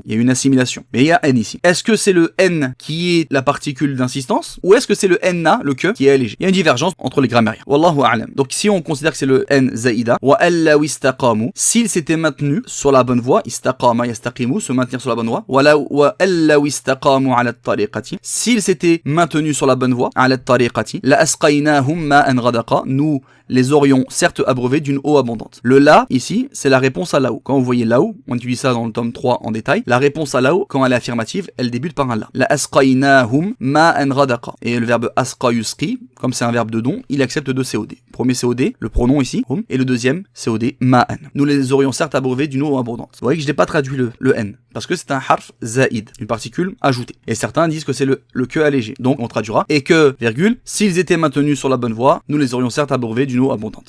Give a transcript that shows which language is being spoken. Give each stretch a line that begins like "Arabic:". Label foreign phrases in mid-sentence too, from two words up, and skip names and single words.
French: Il y a une assimilation. Mais il y a n ici. Est-ce que c'est le n qui est la particule d'insistance, ou est-ce que c'est le n-na, le que, qui est allégé? Il y a une divergence entre les grammaires.
Arabic: والله أعلم.
French: Donc si on considère que c'est le n zaïda,
Arabic: وألو استقاموا,
French: s'ils s'étaient maintenus sur la bonne voie,
Arabic: استقام يستقيم,
French: se maintenir sur la bonne voie,
Arabic: وألو استقاموا على الطريقة,
French: s'ils s'étaient maintenus sur la bonne voie,
Arabic: على الطريقة, لأسقيناهم ماء غدقا,
French: nous les aurions certes abreuvés d'une eau abondante. Le la, ici, c'est la réponse à laou. Quand vous voyez laou, on utilise ça dans le tome 3 en détail, la réponse à laou, quand elle est affirmative, elle débute par un la.
Arabic: لأسقيناهم ماء غدقا.
French: Et le verbe asqa yusqi, comme c'est un verbe de don, il accepte deux COD. Premier COD, le pronom ici, hum, et le deuxième COD, ma'an. Nous les aurions certes abreuvés d'une eau abondante. Vous voyez que je n'ai pas traduit le n, parce que c'est un
Arabic: حرف زائد,
French: une particule ajoutée. Et certains disent que c'est le que allégé. Donc on traduira, et que, virgule, s'ils étaient maintenus sur la bonne voie, nous les aurions certes abreuvés d'une eau abondante.